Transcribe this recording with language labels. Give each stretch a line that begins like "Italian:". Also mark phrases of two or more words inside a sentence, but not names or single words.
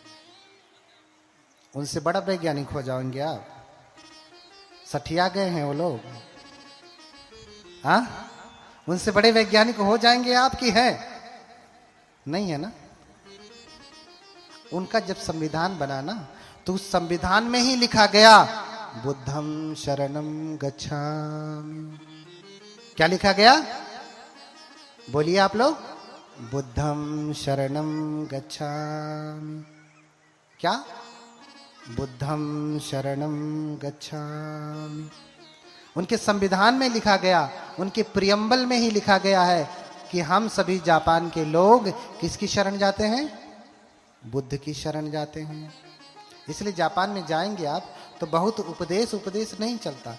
Hindi: उनसे बड़ा वैज्ञानिक हो जाएंगे आप। सठिया गए हैं वो लोग। हाँ? उनसे बड़े वैज्ञानिक हो जाएंगे आप कि है? नहीं है ना। उनका जब संविधान बना ना, तो उस संविधान में ही लिखा गया
Pali: बुद्धं शरणं गच्छामि।
Hindi: क्या लिखा गया? बोलिए आप लोग।
Pali: बुद्धं शरणं गच्छामि। क्या? बुद्धं शरणं गच्छामि।
Hindi: उनके संविधान में लिखा गया, उनके प्रियम्बल में ही लिखा गया है कि हम सभी जापान के लोग किसकी शरण जाते हैं? बुद्ध की शरण जाते हैं। इसलिए जापान में जाएंगे आप तो बहुत उपदेश नहीं चलता।